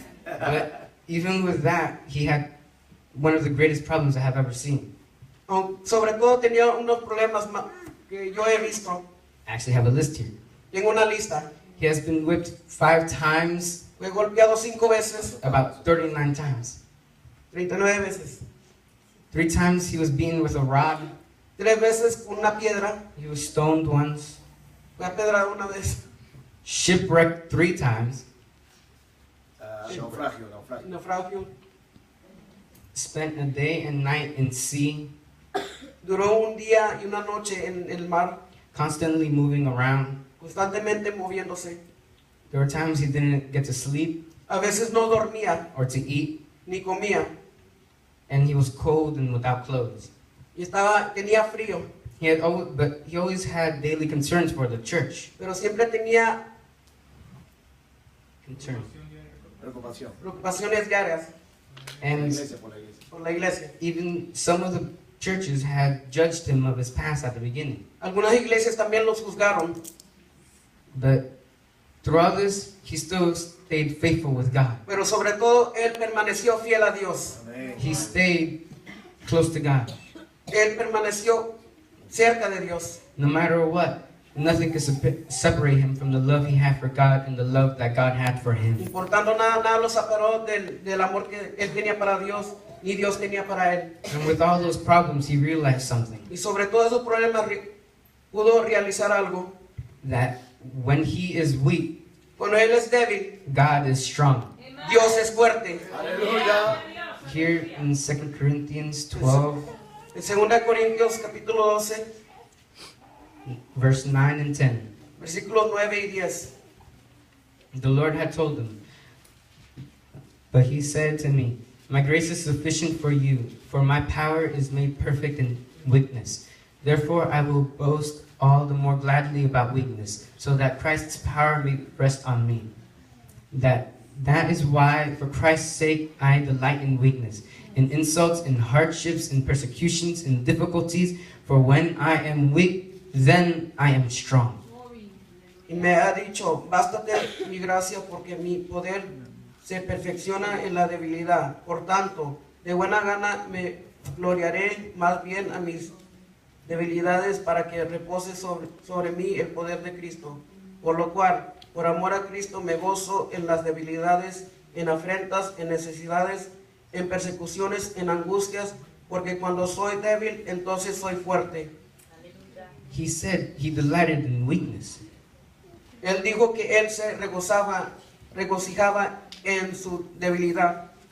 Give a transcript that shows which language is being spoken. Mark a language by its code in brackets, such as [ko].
[en] But even with that, he had one of the greatest problems I have ever seen. [es] Sobre todo tenía unos problemas que yo he visto. [en] I actually have a list here. [es] Tengo una lista. [en] He has been whipped 5 times, [es] Fue golpeado 5 veces. [en] about 39 times. [es] 39 veces. [en] 3 times he was beaten with a rod. [es] 3 veces con una piedra. [en] He was stoned once. [es] Fue apedrado una vez. [en] Shipwrecked 3 times. [es] Naufragio. Naufragio. [en] Spent a day and night in sea, [es] Duró un día y una noche en el mar. [en] constantly moving around. [es] Constantemente moviéndose. [en] There were times he didn't get to sleep [es] A veces no dormía [en] or to eat, [es] ni comía. [en] and he was cold and without clothes. [es] Y tenía frío. [en] But he always had daily concerns for the church. [es] Pero siempre tenía [en] Concerns. [es] Preocupación. preocupaciones diarias [en] And [es] por la iglesia. [en] even some of the churches had judged him of his past at the beginning. [es] Algunas iglesias también los juzgaron. [en] But through all this, he still stayed faithful with God. [es] Pero sobre todo, él permaneció fiel a Dios. [en] He stayed close to God. [es] Él permaneció cerca de Dios. [en] No matter what, nothing could separate him from the love he had for God and the love that God had for him. [es] Importando nada lo separó del amor que él tenía para Dios, ni Dios tenía para él. [en] And with all those problems, he realized something. [es] Y sobre todos esos problemas pudo realizar algo. [en] That when he is weak, [es] Cuando él es débil, [en] God is strong. [es] Dios es fuerte. Aleluya. [en] Here in 2 Corinthians 12, [es] En 2 Corintios capítulo 12, [en] verse 9 and 10, [es] versículos 9 y 10. [en] the Lord had told him, but he said to me, my grace is sufficient for you, for my power is made perfect in weakness. Therefore I will boast all the more gladly about weakness, so that Christ's power may rest on me. That is why, for Christ's sake, I delight in weakness, in insults, in hardships, in persecutions, in difficulties, for when I am weak, then I am strong. [es] Y me ha dicho, bástate mi gracia porque mi poder se perfecciona en la debilidad. Por tanto, de buena gana me gloriaré más bien a mis debilidades para que repose sobre mí el poder de Cristo. Por lo cual, por amor a Cristo me gozo en las debilidades, en afrentas, en necesidades, en persecuciones, en angustias, porque cuando soy débil, entonces soy fuerte. [en] He said he delighted in weakness. [es] Él dijo que él se regocijaba en su debilidad,